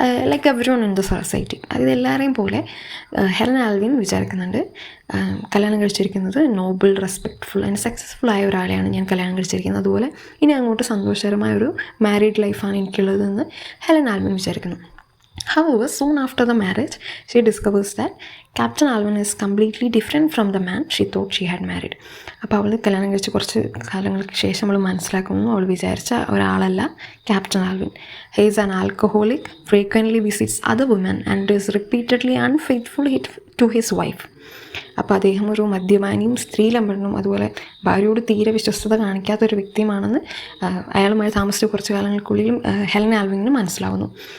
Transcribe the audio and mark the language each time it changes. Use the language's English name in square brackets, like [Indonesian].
[English] like everyone in the society, [Malayalam] അതായത് എല്ലാവരെയും പോലെ ഹെലൻ ആൽവിൻ വിചാരിക്കുന്നുണ്ട് കല്യാണം കഴിച്ചിരിക്കുന്നത് നോബിൾ, റെസ്പെക്റ്റ്ഫുൾ ആൻഡ് സക്സസ്ഫുൾ ആയ ഒരാളെയാണ് ഞാൻ കല്യാണം കഴിച്ചിരിക്കുന്നത്. അതുപോലെ ഇനി അങ്ങോട്ട് സന്തോഷകരമായ ഒരു മാരീഡ് ലൈഫാണ് എനിക്കുള്ളതെന്ന് ഹെലൻ ആൽവിൻ വിചാരിക്കുന്നു. [English] However, soon after the marriage, she discovers that Captain Alvin is completely different from the man she thought she had married. [Malayalam] അപ്പോൾ അവൾ കല്യാണം കഴിച്ച് കുറച്ച് കാലങ്ങൾക്ക് ശേഷം അവൾ മനസ്സിലാക്കുന്നു അവൾ വിചാരിച്ച ഒരാളല്ല captain Alvin. [English] He is an alcoholic, frequently visits other woman and is repeatedly unfaithful to his wife. [Malayalam] അപ്പോൾ അദ്ദേഹം ഒരു മദ്യപാനിയും, സ്ത്രീലമ്പനും, അതുപോലെ ഭാര്യയോട് തീരെ വിശ്വസ്തത കാണിക്കാത്തൊരു വ്യക്തിയുമാണെന്ന് അയാളുമായി താമസിച്ച കുറച്ച് കാലങ്ങൾക്കുള്ളിലും ഹെലൻ ആൽവിന് മനസ്സിലാവുന്നു.